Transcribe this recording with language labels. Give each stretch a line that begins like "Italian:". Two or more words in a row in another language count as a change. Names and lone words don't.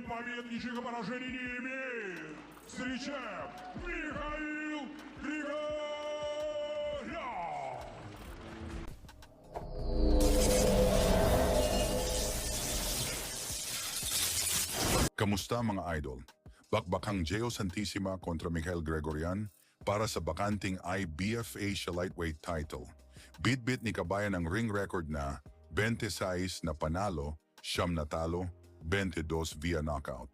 Russian: победничек и поражений не имеет. Встречаем Михаил Григорян!
Filipino: Kamusta mga idol? Bakbakang Gio Santissima kontra Mikael Gregorian para sa bakanting IBF Asia Lightweight title. Bit-bit ni kabayan ang
English: ring record
Filipino: na 26 na panalo, 9 na talo, 22
English: via knockout.